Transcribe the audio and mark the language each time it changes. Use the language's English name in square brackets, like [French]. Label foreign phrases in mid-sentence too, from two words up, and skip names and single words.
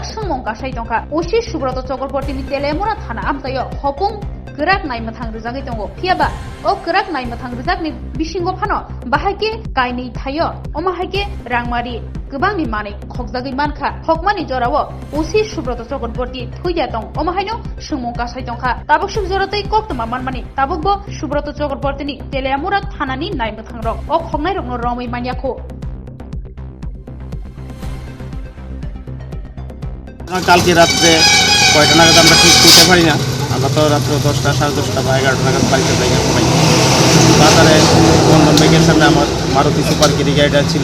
[Kok Borok] Shangmonka Shaitonka, Ushi Shubroto Chokorportini Telemura Thana Amtayo, Hopung, Gurak Naima Tangruzagi Tongo, Piaba, O Gurak Naima Tangruzakni, Bishingo Pano, Bahake, Kaini Tayo, Omahake, Rangmari, Gubani Mani, Kokzagi Manka, Hokmani Jorawo, Usi Shubroto Chokorporti, Tuyatong, Omahino, Shumonka Shaitonka, Tabuk Shubzorote Koktwma Manmani, Tabukbo, Shubroto Chokorportini, Telemura Thanani Naima Tangrok, O Hongai Rogno Romi Maniako. [Bangla] কালকে রাত্রে কয়টা নাগাদ আমরা ঠিক করতে পারি না, আমরা তো রাত্রে 10টা 10:30 বা 11টা নাগাদ বাড়িতে যাই সবাই। বাজারে বন্ধন ব্যাংকের সামনে আমার মারুতি সুপার কিরি গাড়িটা ছিল।